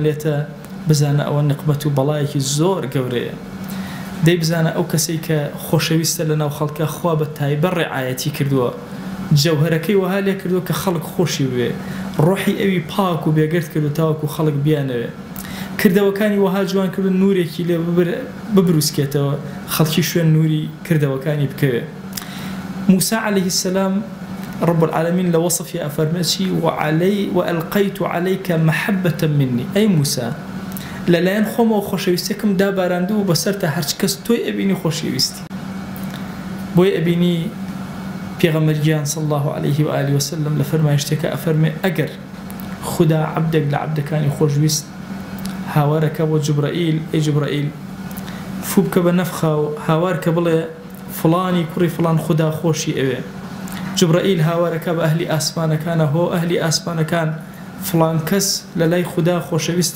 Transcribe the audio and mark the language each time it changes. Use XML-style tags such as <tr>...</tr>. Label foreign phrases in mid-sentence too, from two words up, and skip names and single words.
<ckb>لێتە بزانە ئەوە نقمەت و بەڵایەکی زۆر گەورەیە دەی بزانە ئەو کەسەی کە خۆشەویستە لەناو خەڵکە خوا بە تایبەت ڕێعایەتی کردووە جەوهرەکەی وەها لێ کردووە کە خەڵک خۆشی بوێ ڕۆحی ئەوی پاک و بێگرت کرد و تاوەکو خەڵک بیانەوێ کردەوەکانی وەها جوان کردن نورێکی لێ ببروسکێتەوە خەڵکی شوێن نوری کردەوەکانی بکەوێ</ckb> <ar>موسى عليه السلام رب العالمين لوصفي أفرمتي وألقيت عليك محبة مني</ar> <ckb>أي موسى لەلایەن خۆمەوە خۆشەویستێکم داباراندوو و بەسەرتە هەرچ کەس تۆی ئەبینی خۆشەویستی بۆی ئەبینی پێغەمبەرگیان</ckb> <ar>صلی الله عليه وآله وسلم</ar> <ckb>لە فەرمایشتێکە ئەفەرمێ ئەگەر خدا عەبدێک لە عەبدەکانی خۆشویست هاوارەکە بۆ جوبرائیل ئەی جوبرائیل فوو بکە بە نەفخە و هاوار کە بڵێ فڵانی کوڕی فڵان خدا خۆشی ئەوێ جوبرائیل هاوارەکە بە ئەهلی ئاسمانەکانە هۆ ئەهلی ئاسمانەکان فڵان کەس لە لای خدا خۆشەویستە</ckb>